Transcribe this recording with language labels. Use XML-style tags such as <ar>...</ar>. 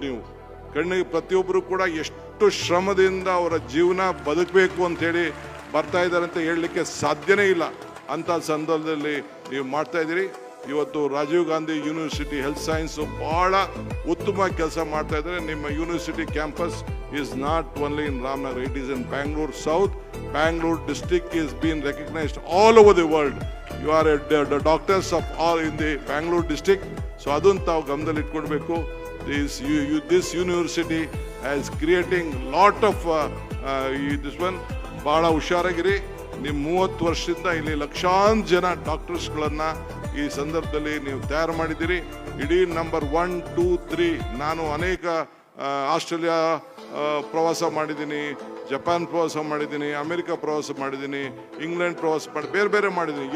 <kn>ನೀವು ಕಣ್ಣಿಗೆ ಪ್ರತಿಯೊಬ್ಬರು ಕೂಡ ಎಷ್ಟು ಶ್ರಮದಿಂದ ಅವರ ಜೀವನ ಬದುಕಬೇಕು ಅಂಥೇಳಿ ಬರ್ತಾ ಇದ್ದಾರೆ ಅಂತ ಹೇಳಲಿಕ್ಕೆ ಸಾಧ್ಯನೇ ಇಲ್ಲ. ಅಂಥ ಸಂದರ್ಭದಲ್ಲಿ ನೀವು ಮಾಡ್ತಾ ಇದ್ದೀರಿ. ಇವತ್ತು Rajiv Gandhi university health science ಭಾಳ ಉತ್ತಮವಾಗಿ ಕೆಲಸ ಮಾಡ್ತಾ ಇದ್ದಾರೆ. ನಿಮ್ಮ university campus</kn> <en>is not only in Ramnagar, it is in Bangalore South. Bangalore district is being recognized all over the world. You are the doctors of all in the Bangalore district.</en> <kn>So adun tavu gamdalli itkodbeku.</kn> <en>This university is creating lot of this one</en> <kn>ಬಹಳ ಹುಷಾರಾಗಿರಿ. ನಿಮ್ಮ 30 ವರ್ಷದಿಂದ ಇಲ್ಲಿ ಲಕ್ಷಾಂತರ ಜನ ಡಾಕ್ಟರ್ಸ್ಗಳನ್ನ ಈ ಸಂದರ್ಭದಲ್ಲಿ ನೀವು ತಯಾರು ಮಾಡಿದ್ದೀರಿ. ಇಡೀ ನಂಬರ್ 1, 2, 3 ನಾನು ಅನೇಕ ಆಸ್ಟ್ರೇಲಿಯಾ ಪ್ರವಾಸ ಮಾಡಿದ್ದೀನಿ, ಜಪಾನ್ ಪ್ರವಾಸ ಮಾಡಿದ್ದೀನಿ, ಅಮೆರಿಕ ಪ್ರವಾಸ ಮಾಡಿದ್ದೀನಿ, ಇಂಗ್ಲೆಂಡ್ ಪ್ರವಾಸ ಬೇರೆ ಬೇರೆ ಮಾಡಿದ್ದೀನಿ.</kn>